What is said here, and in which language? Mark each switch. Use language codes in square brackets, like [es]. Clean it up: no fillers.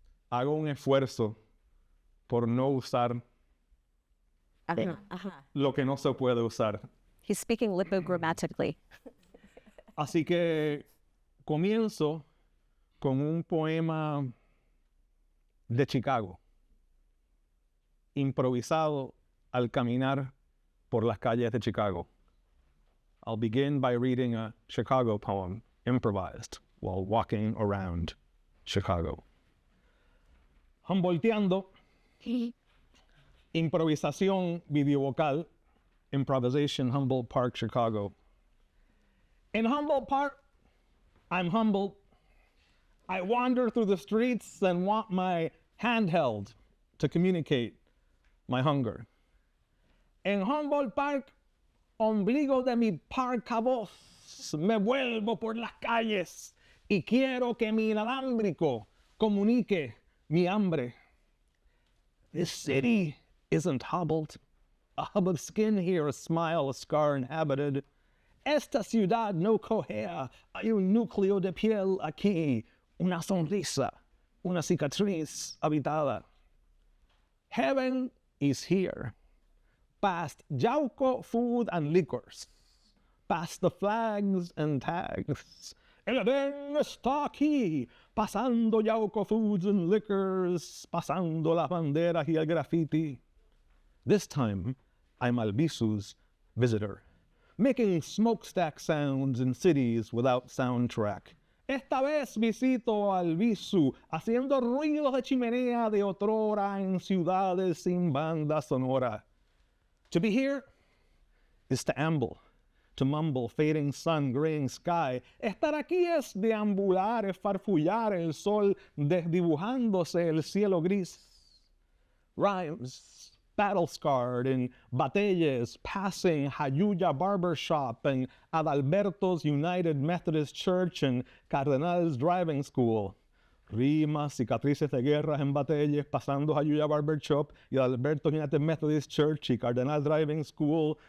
[es] Hago un esfuerzo por no usar lo que no se puede usar. [en] He's speaking lipogrammatically. [es] Así que comienzo con un poema de Chicago, improvisado al caminar por las calles de Chicago. [en] I'll begin by reading a Chicago poem, improvised, while walking around Chicago. [es] Humboldteando, improvisación videovocal, improvisation, Humboldt Park, Chicago. [en] In Humboldt Park, I'm humbled. I wander through the streets and want my handheld to communicate my hunger. [es] En Humboldt Park, ombligo de mi parca voz, me vuelvo por las calles y quiero que mi inalámbrico comunique mi hambre. [en] This city isn't hobbled, a hub of skin here, a smile, a scar inhabited. [es] Esta ciudad no cojea, hay un núcleo de piel aquí, una sonrisa, una cicatriz habitada. [en] Heaven is here, past Yauco food and liquors, past the flags and tags. [es] El Edén está aquí, pasando Yauco foods and liquors, pasando las banderas y el graffiti. [en] This time, I'm Albisu's visitor, making smokestack sounds in cities without soundtrack. [es] Esta vez visito a Albizu, haciendo ruidos de chimenea de otrora en ciudades sin banda sonora. [en] To be here is to amble, to mumble, fading sun, graying sky. [es] Estar aquí es deambular, es farfullar el sol, desdibujándose el cielo gris. [en] Rhymes, battle-scarred in Batelles, passing Jayuya Barber Shop and Adalberto's United Methodist Church and Cardenal's Driving School. [es] Rimas, cicatrices de guerras en Batelles, pasando Jayuya Barber Shop y Adalberto's United Methodist Church y Cardenal Driving School.